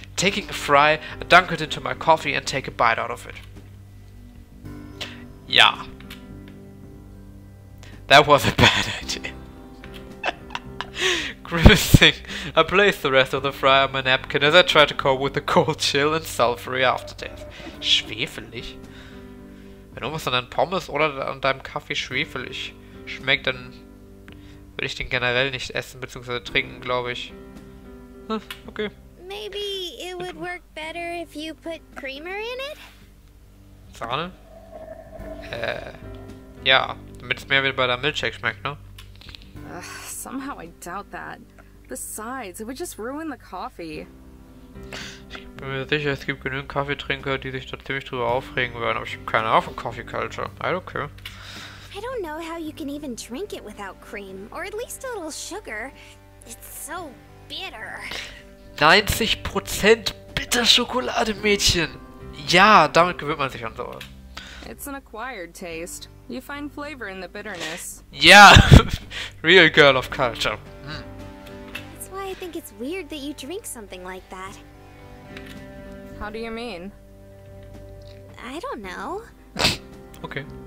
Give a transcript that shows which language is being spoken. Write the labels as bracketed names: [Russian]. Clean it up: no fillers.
[English] Taking a fry, I dunk it into my coffee and take a bite out of it. [German] Ja. [English] That was a bad idea. Grimacing, I placed the rest of the fry on my napkin as I tried to cope with the cold chill and sulfury aftertaste. [German] Schwefelig? Wenn irgendwas an deinen Pommes oder an deinem Kaffee schwefelig schmeckt, dann würde ich den generell nicht essen bzw. trinken, glaube ich. Okay. [English] Maybe it would work better if you put creamer in it? [German] Sahne? Ja, damit es mehr wie bei der Milkshake schmeckt, ne? [English] Somehow I doubt that. Besides, it would just ruin the coffee. [German] Ich bin mir sicher, es gibt genügend Kaffeetrinker, die sich da ziemlich drüber aufregen würden, aber ich habe keine Ahnung von Coffee Culture. [English] I don't care. I don't know how you can even drink it without cream, or at least a little sugar. It's so bitter. [German] 90% Bitterschokolade, Mädchen! Ja, damit gewöhnt man sich an sowas. [English] It's an acquired taste. You find flavor in the bitterness. Ja! Real girl of culture. That's why why I think it's weird that you drink something like that. How do you mean? I don't know. Okay.